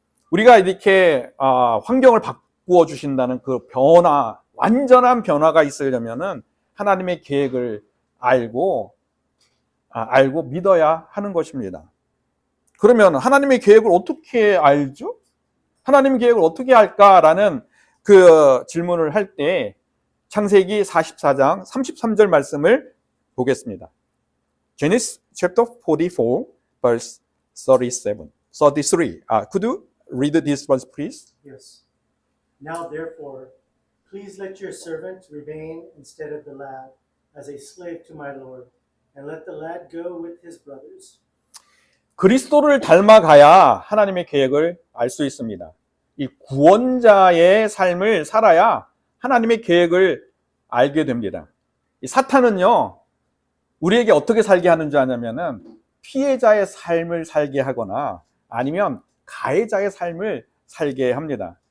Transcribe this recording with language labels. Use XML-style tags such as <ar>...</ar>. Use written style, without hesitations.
<ko>우리가 이렇게 환경을 바꾸어 주신다는 그 변화, 완전한 변화가 있으려면은 하나님의 계획을 알고 믿어야 하는 것입니다. 그러면 하나님의 계획을 어떻게 알죠? 하나님의 계획을 어떻게 알까라는 그 질문을 할 때 창세기 44장 33절 말씀을 보겠습니다.</ko> <en>Genesis chapter 44 verse 33. Could you read this verse please? Yes. Now therefore, please let your servant remain instead of the lad as a slave to my Lord, and let the lad go with his brothers.</en> <ko>그리스도를 닮아가야 하나님의 계획을 알 수 있습니다. 이 구원자의 삶을 살아야 하나님의 계획을 알게 됩니다. 이 사탄은요, 우리에게 어떻게 살게 하는 줄 아냐면은 피해자의 삶을 살게 하거나 아니면 가해자의 삶을 살게 합니다.</ko>